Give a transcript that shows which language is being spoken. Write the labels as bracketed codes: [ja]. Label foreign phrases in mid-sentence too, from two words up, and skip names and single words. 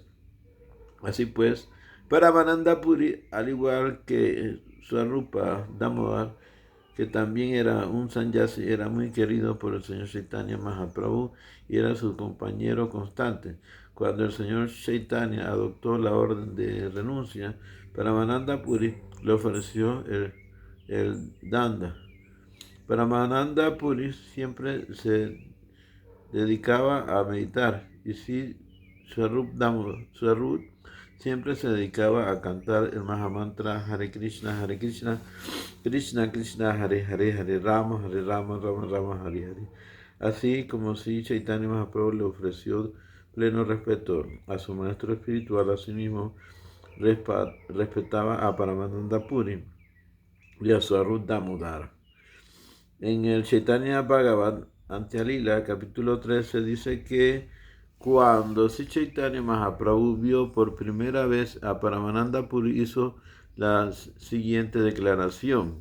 [es] Así pues, Paramananda Puri, al igual que Swarupa Damodar, que también era un Sanyasi, era muy querido por el señor Chaitanya Mahaprabhu y era su compañero constante. Cuando el señor Chaitanya adoptó la orden de renuncia, Paramananda Puri le ofreció el danda. Paramananda Puri siempre se dedicaba a meditar y si Swarup siempre se dedicaba a cantar el Mahamantra [sa] Hare Krishna, Krishna Krishna, Hare Hare, Hare Rama, Rama Rama, Hare Hare. [es] Así como si Chaitanya Mahaprabhu le ofreció pleno respeto a su maestro espiritual, asimismo respetaba a Paramananda Puri y a Swarup Damodar. En el Chaitanya Bhagavat, ante Alila, capítulo 13, dice que cuando Sri Chaitanya Mahaprabhu vio por primera vez a Paramananda Puri, hizo la siguiente declaración.